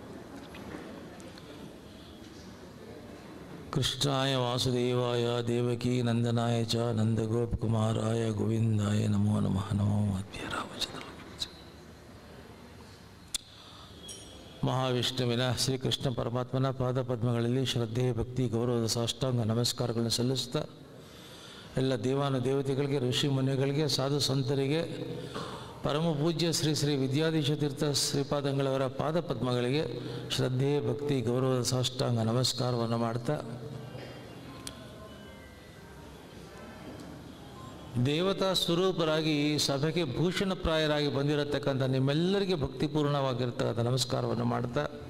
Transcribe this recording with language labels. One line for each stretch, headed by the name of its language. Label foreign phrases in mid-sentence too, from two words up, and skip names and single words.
Sanskrit: कृष्णाय वासुदेवाय देवकी नंदनाय च नंदगोपकुमाराय गोविंदाय नमो नमः। नमो मध्य रामचंद्र
Kannada: ಮಹಾವಿಷ್ಣುವಿನ ಶ್ರೀಕೃಷ್ಣ ಪರಮಾತ್ಮನ ಪಾದಪದ್ಮಗಳಲ್ಲಿ ಶ್ರದ್ಧೆ ಭಕ್ತಿ ಗೌರವದ ಸಾಷ್ಟಾಂಗ ನಮಸ್ಕಾರಗಳನ್ನು ಸಲ್ಲಿಸ್ತಾ ಎಲ್ಲ ದೇವಾನು ದೇವತೆಗಳಿಗೆ ಋಷಿ ಮುನಿಗಳಿಗೆ ಸಾಧು ಸಂತರಿಗೆ ಪರಮ ಪೂಜ್ಯ ಶ್ರೀ ಶ್ರೀ ವಿದ್ಯಾಧೀಶ ತೀರ್ಥ ಶ್ರೀಪಾದಂಗಳವರ ಪಾದಪದ್ಮಗಳಿಗೆ ಶ್ರದ್ಧೆ ಭಕ್ತಿ ಗೌರವದ ಸಾಷ್ಟಾಂಗ ನಮಸ್ಕಾರವನ್ನು ಮಾಡ್ತಾ ದೇವತಾ ಸ್ವರೂಪರಾಗಿ ಸಭೆಗೆ ಭೂಷಣಪ್ರಾಯರಾಗಿ ಬಂದಿರತಕ್ಕಂಥ ನಿಮ್ಮೆಲ್ಲರಿಗೆ ಭಕ್ತಿಪೂರ್ಣವಾಗಿರ್ತಕ್ಕಂಥ ನಮಸ್ಕಾರವನ್ನು ಮಾಡ್ತಾ